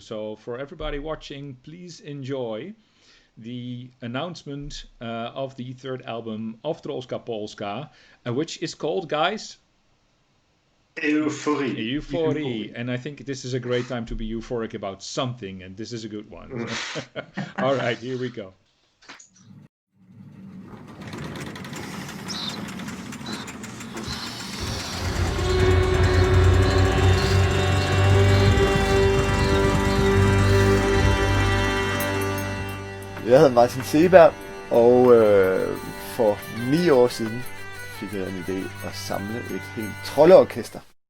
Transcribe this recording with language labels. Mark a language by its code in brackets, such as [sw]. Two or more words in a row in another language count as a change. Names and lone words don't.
[en] So for everybody watching, please enjoy the announcement of the third album of Trolska Polska, which is called, guys, Eufori. Eufori. And I think this is a great time to be euphoric about something, and this is a good one. All right, here we go. [da] Jeg hedder Martin Seberg, og for 9 år siden fik jeg en idé at samle et helt troldeorkester.